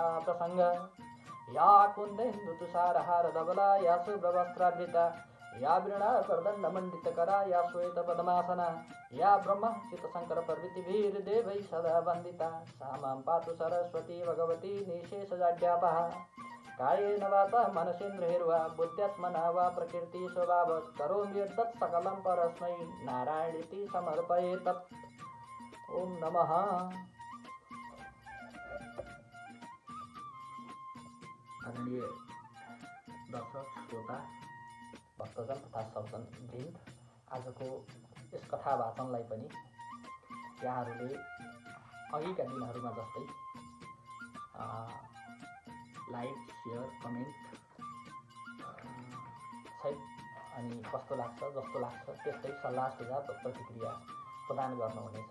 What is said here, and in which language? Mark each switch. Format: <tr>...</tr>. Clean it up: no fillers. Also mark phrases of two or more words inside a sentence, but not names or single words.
<sa>प्रसङ्ग या कुन्देन्दु तुषारहार धवला या शुभ्रवस्त्रावृता या वृणा करदण्डमण्डितकरा या श्वेत पद्मासना या ब्रह्म चित्तशङ्कर प्रभृतिभिर्देवैः सदा वन्दिता सा मां पातु सरस्वती भगवती निःशेषजाड्यापहा कायेन वाचा मनसेन्द्रियैर्वा बुद्ध्यात्मना वा प्रकृति स्वभावत् करोमि यद्यत् सकलं परस्मै नारायणीति समर्पये तत्। ओम नमः।</sa> <ne>आदरणीय दर्शक श्रोता भक्तजन तथा सज्जन वृन्द, आजको यस कथा वाचनलाई पनि यहाँहरूले अघिका दिनहरूमा जस्तै लाइक, सेयर, कमेन्ट सहित अनि कस्तो लाग्छ जस्तो लाग्छ त्यस्तै सल्लाह सुझाव र प्रतिक्रिया प्रदान गर्नुहुनेछ।</ne>